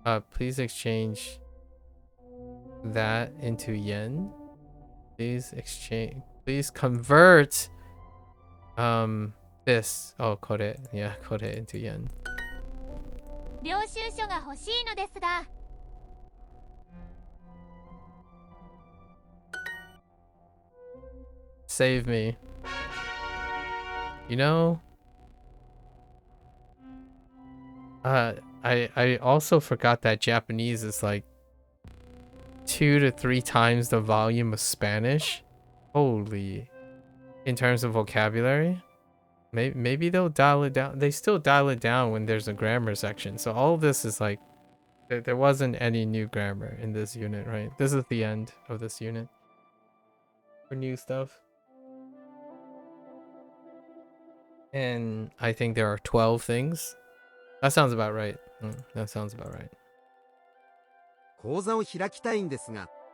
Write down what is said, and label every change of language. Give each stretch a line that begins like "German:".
English: Please exchange that into yen. Please convert this. Oh, これ into yen.
Japanese: 領収書が欲しいのですが。
English: Save me. You know, I also forgot that Japanese is like 2 to 3 times the volume of Spanish. Holy. In terms of vocabulary. Maybe they'll dial it down. They still dial it down when there's a grammar section. So all of this is like, there wasn't any new grammar in this unit, right? This is the end of this unit for new stuff. And I think there are 12 things. That sounds about right. That sounds about right.
Japanese: 講座を開きたいんですが、